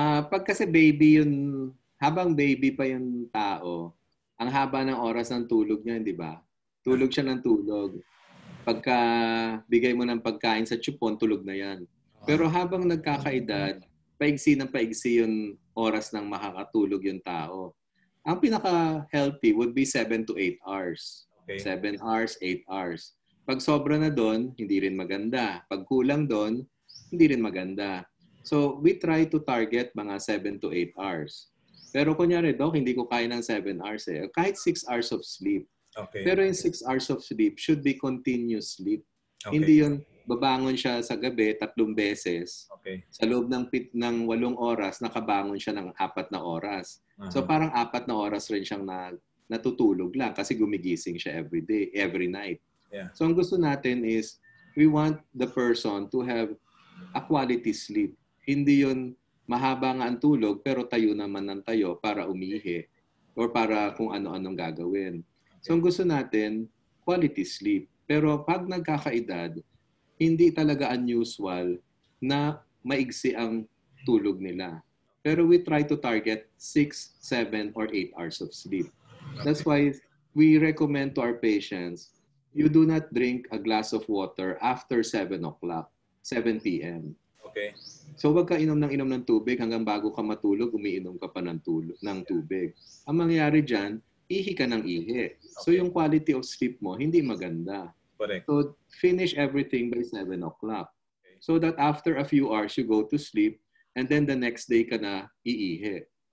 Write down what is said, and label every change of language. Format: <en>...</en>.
<tl>Pag kasi baby yun, habang baby pa yung tao, ang haba ng oras ng tulog niya, di ba? Tulog siya ng tulog. Pagka bigay mo ng pagkain sa tsupon, tulog na yan. Pero habang nagkakaedad, paigsi ng paigsi yung oras ng makakatulog yung tao.</tl> <en>Ang pinaka-healthy would be 7 to 8 hours. Okay.</en> <tl>7 hours, 8 hours. Pag sobra na doon, hindi rin maganda.</tl> <en>Pag kulang doon, hindi rin maganda. So, we try to target mga 7 to 8 hours.</en> <tl>Pero kunyari, Doc, hindi ko kaya ng 7 hours eh. Kahit 6 hours of sleep. Okay.</tl> <en>Pero yung 6 hours of sleep should be continuous sleep. Okay.</en> <tl>Hindi yun, babangon siya sa gabi 3 beses. Okay. Sa loob ng 8 oras, nakabangon siya ng 4 na oras. So parang 4 na oras rin siyang natutulog lang kasi gumigising siya every day, every night. Yeah.</tl> <en>So ang gusto natin is, we want the person to have a quality sleep.</en> <tl>Hindi yun mahaba nga ang tulog pero tayo naman ng tayo para umihi or para kung ano-anong gagawin. So ang gusto natin, quality sleep. Pero pag nagkakaedad, hindi talaga unusual na maigsi ang tulog nila.</tl> <en>Pero we try to target 6, 7, or 8 hours of sleep. That's why we recommend to our patients, you do not drink a glass of water after 7 o'clock, 7 p.m. Okay.</en> <tl>So wag ka inom ng tubig hanggang bago ka matulog, umiinom ka pa ng tubig. Ang mangyayari dyan, ihi ka ng ihi. So yung quality of sleep mo, hindi maganda. Correct.</tl> <en>So finish everything by 7 o'clock. So that after a few hours, you go to sleep and then the next day ka na iihi.</en>